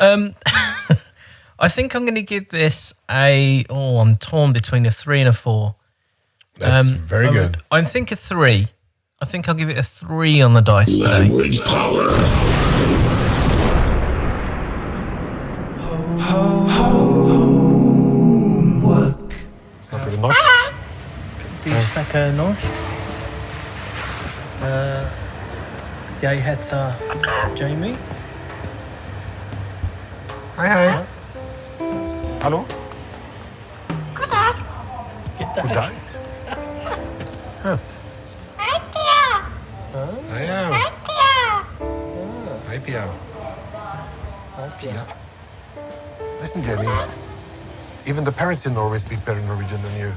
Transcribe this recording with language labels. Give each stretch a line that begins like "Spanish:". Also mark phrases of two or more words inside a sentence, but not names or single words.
English: I think I'm going to give this I'm torn between a 3 and a 4. That's very good. I think a 3. I think I'll give it a 3 on the dice today. Language power. Homework.
Norwegian: Snakker du norsk? Du snakker norsk? Jeg heter Jamie. Hei. Hallo? God dag.
English: Hi, Pia. Hi, Pia. Listen, Jamie. Even the parrots in Norway speak better Norwegian than you.